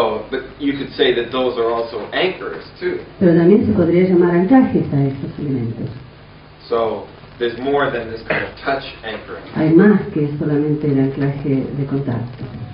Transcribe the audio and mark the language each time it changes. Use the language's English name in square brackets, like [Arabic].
[English] But you could say that those are also anchors too. [Spanish] Pero también se podría llamar anclajes a estos elementos. [English] So there's more than this kind of touch anchoring. [Spanish] Hay más que solamente el anclaje de contacto.